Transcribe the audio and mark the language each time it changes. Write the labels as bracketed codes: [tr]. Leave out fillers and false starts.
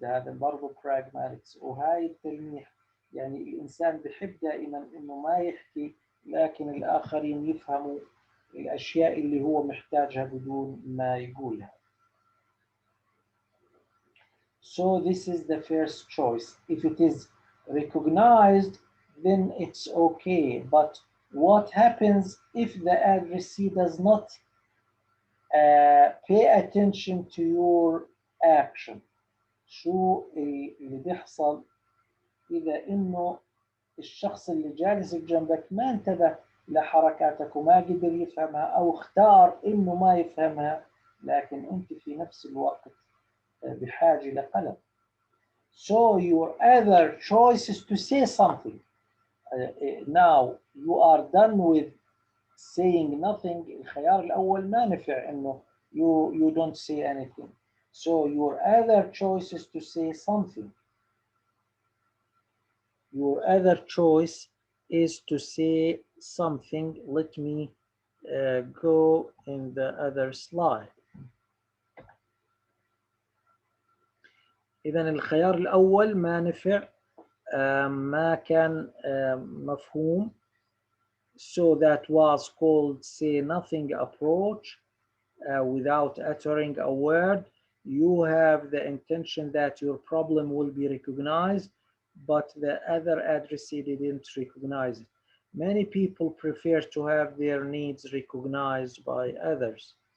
[ar] هذا برضه pragmatics. وهاي التلميح يعني الإنسان بحب دائما إنه ما يحكي لكن الآخرين يفهموا الأشياء اللي هو محتاجها بدون ما يقولها. [en] So this is the first choice. If it is recognized, then it's okay. But what happens if the addressee does not pay attention to your action؟ [ar] شو اللي بيحصل إذا إنه الشخص اللي جالس بجنبك ما انتبه لحركاتك وما قدر يفهمها أو اختار إنه ما يفهمها، لكن أنت في نفس الوقت بحاجة لقلم. [en] So your other choice is to say something. Now you are done with saying nothing. [ar] الخيار الأول ما نفع إنه [en] you don't say anything. So your other choice is to say something. Your other choice is to say something. Let me go in the other slide. [ar] إذا الخيار الأول ما نفع، ما كان مفهوم. [en] So that was called say nothing approach. Without uttering a word, you have the intention that your problem will be recognized, but the other addressee didn't recognize it. Many people prefer to have their needs recognized by others.